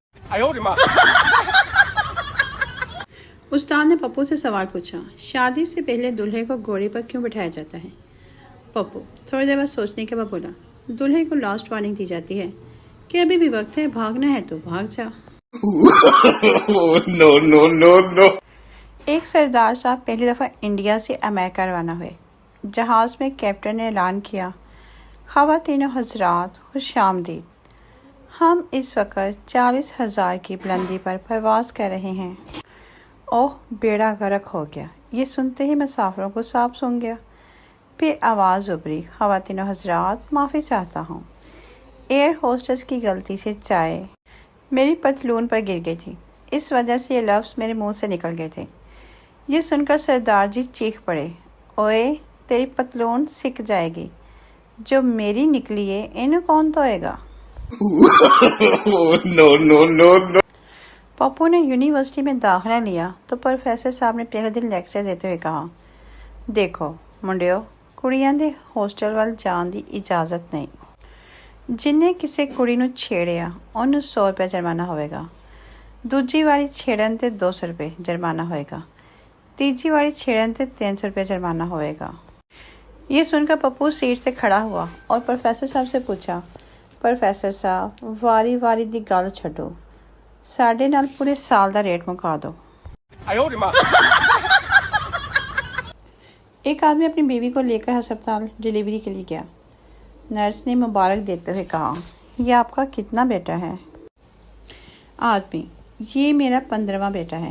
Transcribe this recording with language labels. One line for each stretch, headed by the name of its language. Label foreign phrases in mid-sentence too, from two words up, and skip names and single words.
Urdu: استاد نے پپو سے سوال پوچھا شادی سے پہلے دلہے کو گھوڑے پر کیوں بٹھایا جاتا ہے؟ پپو تھوڑی دیر بعد سوچنے کے بعد بولا دلہے کو لاسٹ وارننگ دی جاتی ہے کہ ابھی بھی وقت ہے، بھاگنا ہے تو بھاگ جا۔
English: Oh, no, no, no, no.
Urdu: ایک سردار صاحب پہلی دفعہ انڈیا سے امریکہ روانہ ہوئے۔ جہاز میں کیپٹن نے اعلان کیا، خواتین و حضرات خوش آمدید، ہم اس وقت 40,000 کی بلندی پر پرواز کر رہے ہیں۔ اوہ بیڑا غرق ہو گیا، یہ سنتے ہی مسافروں کو سانپ سونگھ گیا۔ پھر آواز ابھری، خواتین و حضرات معافی چاہتا ہوں، ایئر ہوسٹس کی غلطی سے چائے میری پتلون پر گر گئی تھی، اس وجہ سے یہ لفظ میرے منہ سے نکل گئے تھے۔ یہ سن کر سردار جی چیخ پڑے،
Punjabi: اوئے تیری پتلون سک جائے گی،
Urdu: جو میری نکلی ہے انہیں کون دھوئے گا؟
English: Oh, no, no, no, no.
Urdu: پپو نے یونیورسٹی میں داخلہ لیا تو پروفیسر صاحب نے پہلے دن لیکچر دیتے ہوئے کہا،
Punjabi: دیکھو منڈیو، ਕੁੜੀਆਂ ਦੇ ਹੋਸਟਲ ਵੱਲ ਜਾਣ ਦੀ ਇਜਾਜ਼ਤ ਨਹੀਂ। ਜਿੰਨੇ ਕਿਸੇ ਕੁੜੀ ਨੂੰ ਛੇੜਿਆ ਉਹਨੂੰ 100 ਰੁਪਏ ਜੁਰਮਾਨਾ ਹੋਵੇਗਾ, ਦੂਜੀ ਵਾਰੀ ਛੇੜਨ ਤੇ 200 ਰੁਪਏ ਜੁਰਮਾਨਾ ਹੋਏਗਾ, تیسری ਵਾਲੀ ਛੇੜਨ ਸੇ 300 ਰੁਪਏ ਜੁਰਮਾਨਾ ਹੋਏਗਾ.
Urdu: یہ سن کر پپو سیٹ سے کھڑا ہوا اور پروفیسر صاحب سے پوچھا، پروفیسر صاحب
Punjabi: واری واری دی گل چھڈو، ساڈے نال پورے سال دا ریٹ مکا دو۔
Urdu: ایک آدمی اپنی بیوی کو لے کر ہسپتال ڈلیوری کے لیے گیا۔ نرس نے مبارک دیتے ہوئے کہا، یہ آپ کا کتنا بیٹا ہے؟ آدمی، یہ میرا 15واں بیٹا ہے۔